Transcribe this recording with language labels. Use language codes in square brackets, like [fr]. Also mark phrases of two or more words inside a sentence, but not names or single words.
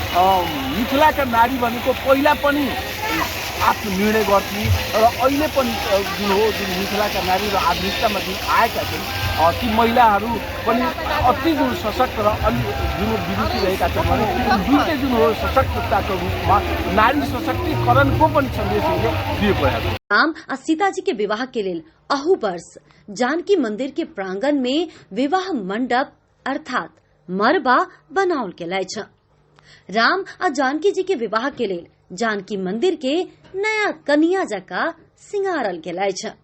[ne] मिथिलाका नारी भनेको पहिला पनि आफ्नो निर्णय गर्थे र अहिले पनि जुन मिथिलाका नारी र आधुनिकतामा जुन आएका छन् ती महिलाहरू पनि अति जुन सशक्त र जुन विभूति रहेका छन् भने दुईटै जुन हो सशक्तताको रूपमा नारी सशक्तिकरणको पनि सन्देश दिएको छ। [mai] राम आ सीता जी के विवाह के लेल अहू वर्ष जानकी मंदिर के प्रांगण में विवाह मंडप अर्थात मरबा बनाओल गेल अछि। राम आ जानकी जी के विवाह के लेल जानकी मंदिर के नया कनिया जका सिंगारल गेल अछि।